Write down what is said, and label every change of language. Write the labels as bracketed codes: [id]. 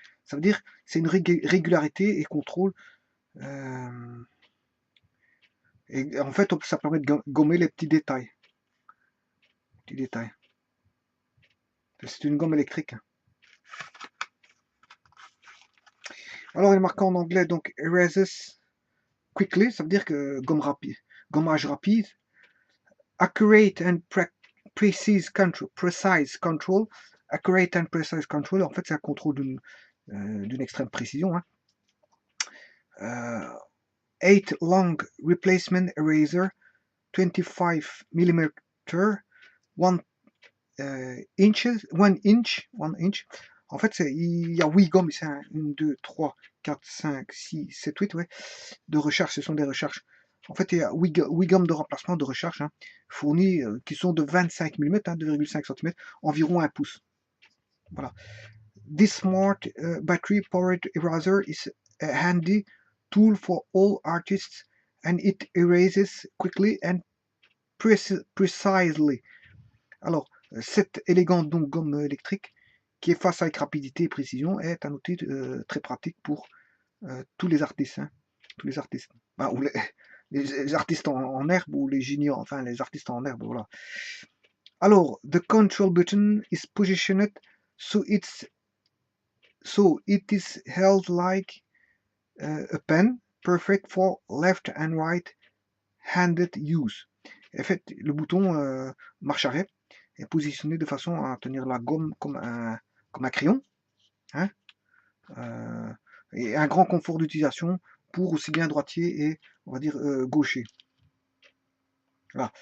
[fr] Ça veut dire c'est une régularité et contrôle. Et en fait, ça permet de gommer les petits détails. C'est une gomme électrique. Alors, il est marqué en anglais, donc [en] erases quickly, [fr] ça veut dire que gommage rapide. [en] Accurate and precise control. Accurate and precise control, [fr] en fait, c'est un contrôle d'une extrême précision. [en] Hein. 8 long replacement eraser, 25 mm, 1 inch. [fr] En fait, il y a 8 gommes, c'est 1, 2, 3, 4, 5, 6, 7, 8, ouais, de recherche, ce sont des recherches. En fait, il y a 8 gommes de remplacement de recherche, hein, fournies, qui sont de 25 mm, hein, 2,5 cm, environ 1 pouce. Voilà. [en] This smart battery powered eraser is a handy tool for all artists and it erases quickly and precisely. [fr] Alors, cette élégante donc gomme électrique qui efface avec rapidité et précision est un outil très pratique pour tous les artistes. Hein, tous les artistes. Ben, ou les artistes en herbe ou les juniors, enfin les artistes en herbe, voilà. [en] Alors, the control button is positioned so it is held like a pen, perfect for left and right-handed use. [fr] En fait, le bouton marche arrêt est positionné de façon à tenir la gomme comme un crayon, hein, et un grand confort d'utilisation pour aussi bien droitier et, on va dire, gaucher. Voilà.